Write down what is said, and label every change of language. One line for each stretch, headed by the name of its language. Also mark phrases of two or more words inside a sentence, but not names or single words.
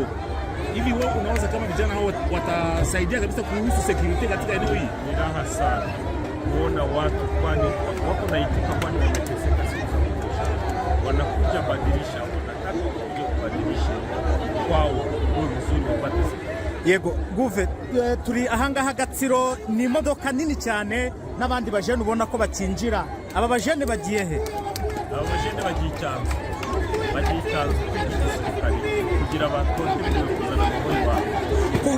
Swahili: Hivi wewe unawaza kama vijana hao watasaidia kabisa kuhusu security katika eneo hili? Ni raha sana kuona watu kwani wako naitika, kwani wameteseka siku za kutosha, wanakuja badilisha, wanataka kuja kubadilisha kwao uzuri wapate.
Kinyarwanda: Yego guve turi ahangaha Gatsiro, ni imodoka nini cyane n'abandi bajene ubona ko bakinjira. Aba bajene bagiye he? Aba bajene bagiye icyanzu kugira abakontribute kuzana amahoro iwabo.